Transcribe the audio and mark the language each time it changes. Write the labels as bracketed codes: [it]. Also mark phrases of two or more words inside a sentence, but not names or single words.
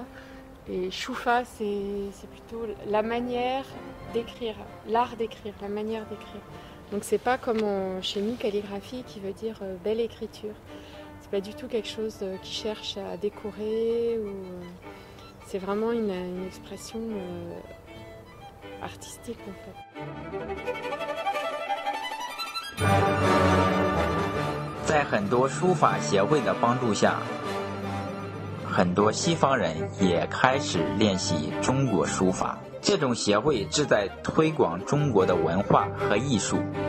[fr] Et shufa, c'est plutôt la manière d'écrire, l'art d'écrire, la manière d'écrire. Donc c'est pas comme chez nous, calligraphie qui veut dire belle écriture. C'est pas du tout quelque chose qui cherche à décorer. C'est vraiment une expression artistique en fait. [zh] 在很多书法协会的帮助下，很多西方人也开始练习中国书法。这种协会旨在推广中国的文化和艺术。